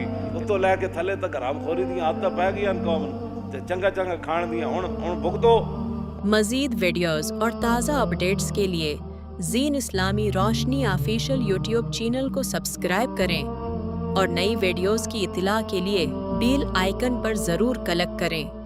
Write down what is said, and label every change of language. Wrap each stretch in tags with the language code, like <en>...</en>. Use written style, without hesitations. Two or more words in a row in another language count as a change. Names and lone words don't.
<pa>اتوں لے کے تھلے تک حرام خوری دیاں عادتاں پہ گئیاں قوم تے چنگا چنگا کھان دیاں ہن بھگتو.</pa> <ur>مزید ویڈیوز اور تازہ اپڈیٹس کے لیے زین اسلامی روشنی آفیشیل یوٹیوب چینل کو سبسکرائب کریں اور نئی ویڈیوز کی اطلاع کے لیے بیل آئیکن پر ضرور کلک کریں.</ur>